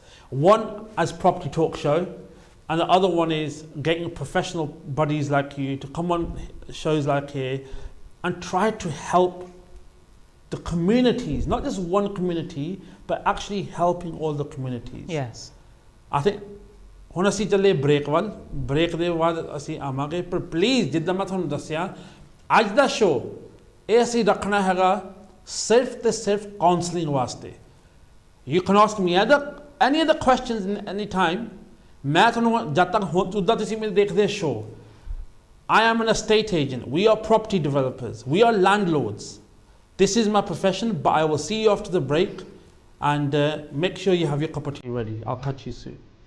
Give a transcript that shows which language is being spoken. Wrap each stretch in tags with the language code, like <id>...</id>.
<en>One as property talk show, and the other one is getting professional buddies like you to come on shows like here and try to help the communities, not just one community, but actually helping all the communities. Yes. I think</en> <pa>ਹੁਣ ਅਸੀਂ ਚੱਲੇ break ਵੱਲ break ਦੇ ਬਾਅਦ ਅਸੀਂ ਆਵਾਂਗੇ ਪਰ please ਜਿੱਦਾਂ ਮੈਂ ਤੁਹਾਨੂੰ ਦੱਸਿਆ ਅੱਜ ਦਾ ਸ਼ੋਅ ਇਹ ਅਸੀਂ ਰੱਖਣਾ ਹੈਗਾ ਸਿਰਫ ਤੇ ਸਿਰਫ ਕਾਉਂਸਲਿੰਗ ਵਾਸਤੇ</pa> <en>you can ask me any other questions any time</en> <pa>ਮੈਂ ਤੁਹਾਨੂੰ ਜਦ ਤੱਕ ਉਦਾਂ ਤੁਸੀਂ ਮੇਰੇ ਦੇਖਦੇ show</pa> <en>I am an estate agent. We are property developers. We are landlords. This is my profession, but I will see you after the break and make sure you have your cup of tea ready. I'll catch you soon.</en>